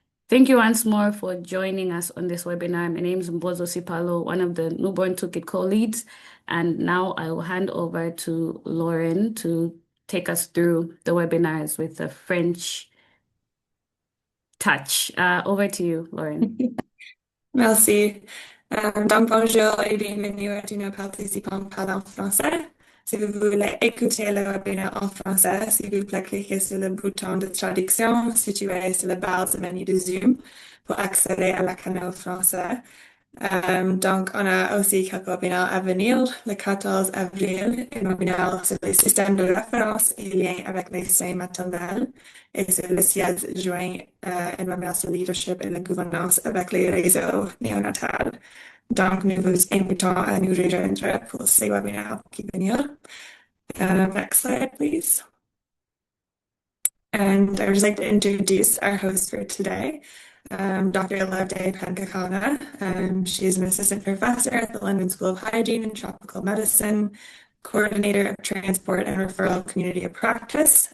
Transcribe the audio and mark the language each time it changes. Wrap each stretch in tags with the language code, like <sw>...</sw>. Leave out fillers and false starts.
<en>Thank you once more for joining us on this webinar. My name is Mbozo Sipalo, one of the Newborn Toolkit co-leads. And now I will hand over to Lauren to take us through the webinars with a French touch. Over to you, Lauren.</en> <fr>Merci. Donc, bonjour et bienvenue à tous nos participants parlant français. Si vous voulez écouter le webinaire en français, s'il vous plaît, cliquez sur le bouton de traduction situé sur la barre du menu de Zoom pour accéder à la canal français. Donc, on a aussi quelques webinaires à venir. Le 14 avril, un webinaire sur les systèmes de référence et lien avec les soins maternels. Et sur le 16 juin, un webinaire sur le leadership et la gouvernance avec les réseaux néonatales. Donc, nous vous invitons à nous rejoindre pour ces webinaires qui viennent.</fr> <en>Next slide, please. And I would just like to introduce our host for today, Dr. Loveday Penn-Kekana. She's an assistant professor at the London School of Hygiene and Tropical Medicine, coordinator of transport and referral community of practice.</en>